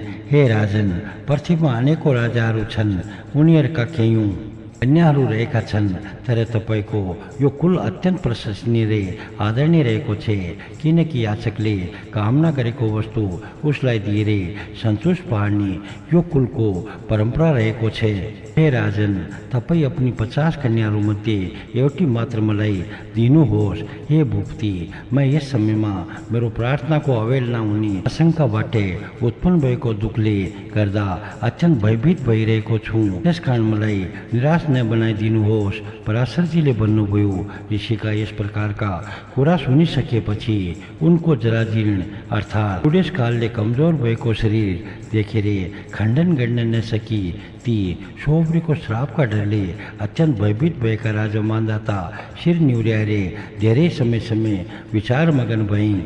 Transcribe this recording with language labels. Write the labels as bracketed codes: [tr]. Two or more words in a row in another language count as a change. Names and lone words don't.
[ne] हे राजन, पृथ्वीमा अनेकौं राजाहरू छन्, उनीहरूका केयौं कन्याहरू रहेका छन्, तर तपाईँको यो कुल अत्यन्त प्रशंसनीय र आदरणीय रहेको छ, किनकि याचकले कामना गरेको वस्तु उसलाई दिएर सन्तोष पार्ने यो कुलको परम्परा रहेको छ। हे राजन, तपाईँ अपनी 50 कन्याहरूमध्ये एउटी मात्र मलाई दिनुहोस्। हे भूपति, मैं यस समयमा मेरो प्रार्थनाको अवहेलना हुने आशंकाबाट उत्पन्न भएको दुःखले गर्दा अत्यन्त भयभीत भइरहेको छु। त्यसकारण मलाई निराश नबनाइदिनुहोस्। पराशरजीले भन्नुभयो, ऋषिका यस प्रकारका कुरा सुनिसकेपछि उनको जराजीर्ण अर्थात् बुढेसकालले कमजोर भएको शरीर देखेर खण्डन गर्न नसकी ती सोब्रीको श्रापका डरले अत्यन्त भयभीत भएका राजा मान्धाता शिर निहुर्याएर धेरै समय विचारमगन भइन्।